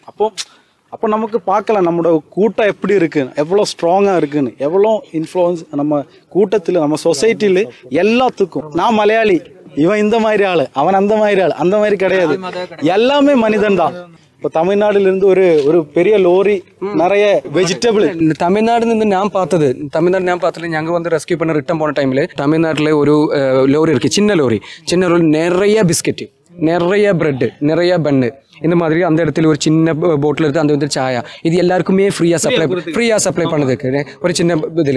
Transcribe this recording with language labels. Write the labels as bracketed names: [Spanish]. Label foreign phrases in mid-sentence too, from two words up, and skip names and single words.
[Tamil] அப்போ நமக்கு பார்க்கலாம் நம்மளோட கூட்டம் எப்படி இருக்குன்னு, எவ்வளோ ஸ்ட்ராங்காக இருக்குன்னு, எவ்வளோ இன்ஃப்ளூயன்ஸ் நம்ம கூட்டத்தில் நம்ம சொசைட்டியில் எல்லாத்துக்கும். நான் மலையாளி, இவன் இந்த மாதிரி ஆளு, அவன் அந்த மாதிரி ஆளு, அந்த மாதிரி கிடையாது, எல்லாமே மனிதன் தான். இப்போ தமிழ்நாடுலேருந்து ஒரு பெரிய லோரி நிறைய வெஜிடபிள் [Malayalam] തമിഴ്നാട്ടിൽ നിന്ന് ഞാൻ [Tamil] பார்த்தது ഞങ്ങൾ வந்து ரெஸ்கியூ பண்ண ரிட்டர்ன் போன டைமில் தமிழ்நாட்டில் ஒரு லோரி இருக்குது, சின்ன லோரி நிறைய பிஸ்கெட்டு, நிறைய பிரெட்டு, நிறைய பன்னு, இந்த மாதிரி அந்த இடத்துல ஒரு சின்ன போட்டில் எடுத்து அந்த வந்து சாயா, இது எல்லாருக்குமே ஃப்ரீயாக சப்ளை பண்ணதுக்கு ஒரு சின்ன இதில்.